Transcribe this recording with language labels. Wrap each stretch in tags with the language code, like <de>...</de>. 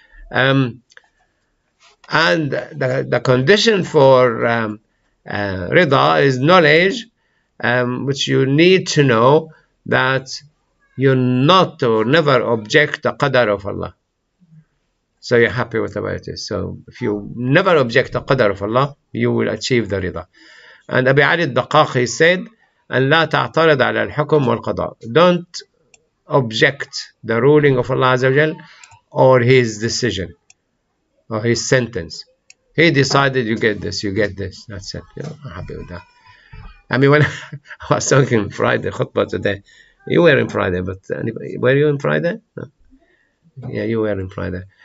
<en>And the condition for rida is knowledge, which you need to know that you not or never object the qadar of Allah. So you're happy with whatever it is. So if you never object the qadar of Allah, you will achieve the rida. And Abi Ali al-Daqaqi said,</en> <ar>أن لا تعترض على الحكم والقضاء.</ar> <en>Don't object the ruling of Allah Azza wa Jal or his decision or his sentence. He decided you get this, you get this. That's it. I'm happy with that. I mean, when I was talking Friday khutbah today, you were in Friday, but anybody, were you in Friday? No. Yeah, you were in Friday.</en>